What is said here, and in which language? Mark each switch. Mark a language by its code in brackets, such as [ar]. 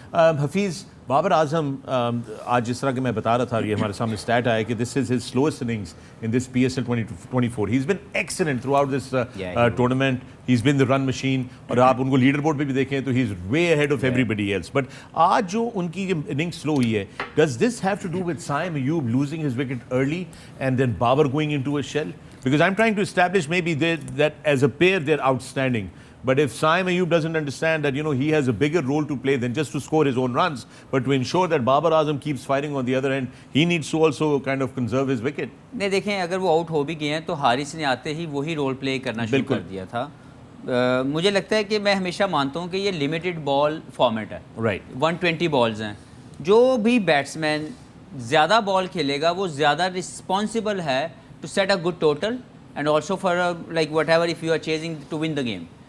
[en] Hafeez, Babar Azam [hi] आज जिस तरह के मैं बता रहा था, ये हमारे सामने स्टैट आया कि [en] This is his slowest innings in this PSL 24. He is been excellent throughout this tournament. He is been the run machine. [hi] और आप उनको लीडर बोर्ड पे भी देखें तो [en] He is way ahead of everybody else. But [hi] आज जो उनकी इनिंग्स स्लो हुई है, [en] Does this have to do with Saim Ayub losing his wicket early and then Babar going into a shell? Because I'm trying to establish maybe that as a pair they're outstanding. But if Saim Ayub doesn't understand that, he has a bigger role to play than just to score his own runs, but to ensure that Babar Azam keeps fighting on the other end, he needs to also kind of conserve his wicket. [hi] नहीं, देखें अगर वो out हो भी गए हैं तो हारिस ने आते ही वही रोल प्ले करना शुरू कर दिया था. मुझे लगता है कि मैं हमेशा मानता हूँ कि ये लिमिटेड बॉल फॉर्मेट है. [en] Right. [hi] 120 बॉल्स हैं. जो भी बैट्समैन ज़्यादा बॉल खेलेगा वो ज़्यादा रिस्पॉन्सिबल है [en] To set a good total and also for like whatever if you are chasing to win the game.